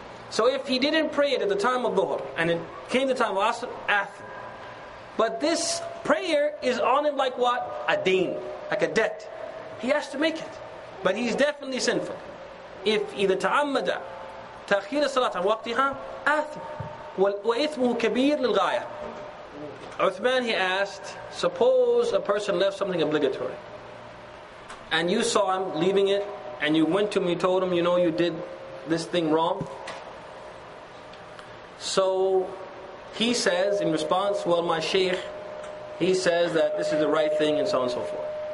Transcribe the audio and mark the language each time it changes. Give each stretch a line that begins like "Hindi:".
English: So if he didn't pray it at the time of Dhuhr and it came the time of Asr, athim. But this prayer is on him like what? A deen, like a debt. He has to make it. But he's definitely sinful.
Arabic: If إذا تعمد تأخير الصلاة عن وقتها آثم وإثمه كبير للغاية.
English: Uthman, he asked, suppose a person left something obligatory and you saw him leaving it and you went to him, you told him, you did this thing wrong. So he says in response, well, my sheikh, he says that this is the right thing and so on and so forth.